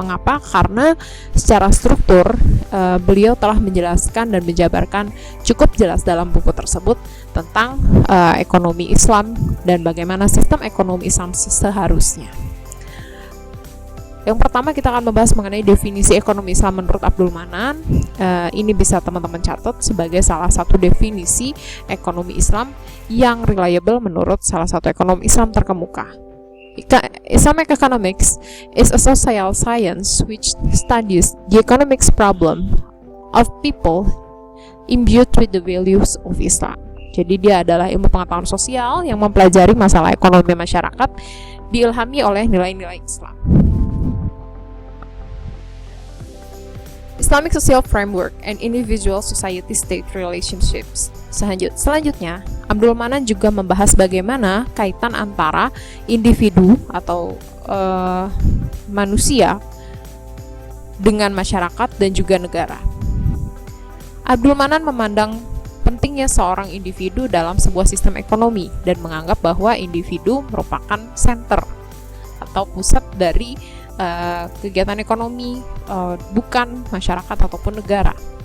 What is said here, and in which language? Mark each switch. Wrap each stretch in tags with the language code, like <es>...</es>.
<id>Mengapa? Karena secara struktur beliau telah menjelaskan dan menjabarkan cukup jelas dalam buku tersebut tentang ekonomi Islam dan bagaimana sistem ekonomi Islam seharusnya. Yang pertama kita akan membahas mengenai definisi ekonomi Islam menurut Abdul Manan. Ini bisa teman-teman catat sebagai salah satu definisi ekonomi Islam yang reliable menurut salah satu ekonom Islam terkemuka.</id> <en>Islamic economics is a social science which studies the economics problem of people imbued with the values of Islam.</en> <id>Jadi dia adalah ilmu pengetahuan sosial yang mempelajari masalah ekonomi masyarakat diilhami oleh nilai-nilai Islam.</id> <en>Islamic Social Framework and Individual Society-State Relationships.</en> <id>Selanjutnya, Abdul Manan juga membahas bagaimana kaitan antara individu atau manusia dengan masyarakat dan juga negara. Abdul Manan memandang pentingnya seorang individu dalam sebuah sistem ekonomi dan menganggap bahwa individu merupakan center atau pusat dari kegiatan ekonomi, bukan masyarakat ataupun negara.</id>